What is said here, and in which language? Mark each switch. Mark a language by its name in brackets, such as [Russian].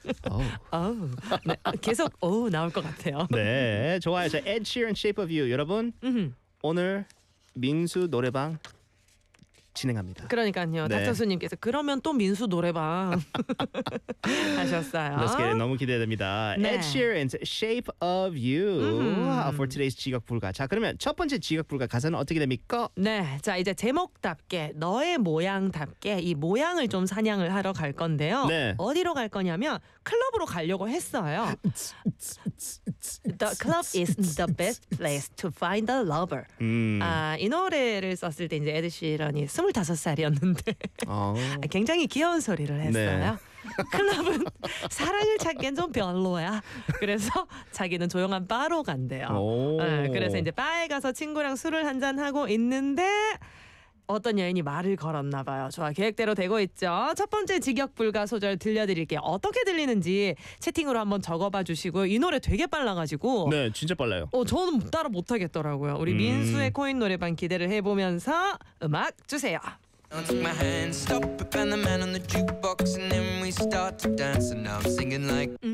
[Korean] 오. 네. 계속 오 나올 것 같아요. 네. 좋아요. 자, Ed Sheeran Shape of You. 여러분 오늘 민수 노래방 진행합니다. 그러니까요. 네. 닥터스님께서 그러면 또 민수 노래방 하셨어요. [English] Let's get it. [Korean] 너무 기대됩니다. 네. [English] Ed Sheeran's Shape of You for today's 직역불가. [Korean] 자, 그러면 첫 번째 직역불가 가사는 어떻게 됩니까? 네, 자 이제 제목답게 너의 모양답게 이 모양을 좀 사냥을 하러 갈 건데요. 네. 어디로 갈 거냐면 클럽으로 가려고 했어요. [English] The club is the best place to find a lover. [Korean] 아, 이 노래를 썼을 때 이제 Ed Sheeran이 25살이었는데 굉장히 귀여운 소리를 했어요. 네. 클럽은 사랑을 찾기엔 좀 별로야. 그래서 자기는 조용한 바로 간대요. 그래서 이제 바에 가서 친구랑 술을 한잔하고 있는데 어떤 여인이 말을 걸었나 봐요. 좋아, 계획대로 되고 있죠. 첫 번째 직역불가 소절 들려드릴게요. 어떻게 들리는지 채팅으로 한번 적어봐 주시고요. 이 노래 되게 빨라가지고. 네, 진짜 빨라요. 저는 따라 못하겠더라고요. 우리 민수의 코인 노래방 기대를 해보면서 음악 주세요. [English] Don't take my hand, stop it, and the man on the jukebox, and then we start to dance, and now I'm singing like.